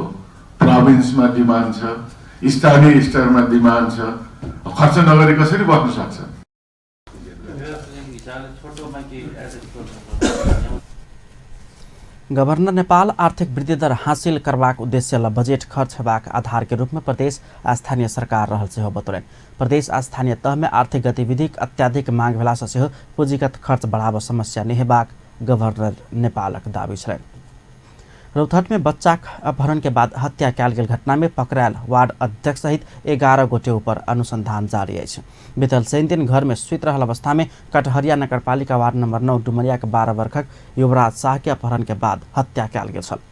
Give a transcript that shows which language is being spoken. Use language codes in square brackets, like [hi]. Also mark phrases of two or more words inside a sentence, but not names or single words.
[ne] प्रोभिन्समा डिमान्ड छ, स्थानीय स्तरमा डिमान्ड छ। खर्च नगरी कसरी बस्न सक्छ? [mai] गवर्नर नेपाल आर्थिक वृद्धि दर हासिल करबाक उद्देश्यलाई बजेट खर्च हेबाक आधार के रूप में प्रदेश आ स्थानीय सरकार रहल सेहो बतौलनि। प्रदेश आ स्थानीय तह में आर्थिक गतिविधिक अत्याधिक मांग भेलासँ सेहो पूंजीगत खर्च बढ़ाव समस्या नहि हेबाक गवर्नर नेपालक दावी छलनि। रौतहट में बच्चा अपहरण के बाद हत्या कैल गेल घटना में पकड़ायल वार्ड अध्यक्ष सहित 11 गोटे ऊपर अनुसंधान जारी है। बीतल शनि दिन घर में सुत रहल अवस्था में कटहरिया नगरपालिका वार्ड नंबर 9 डुमरिया के 12 वर्षक युवराज शाह के अपहरण के बाद हत्या कैल गेल छल।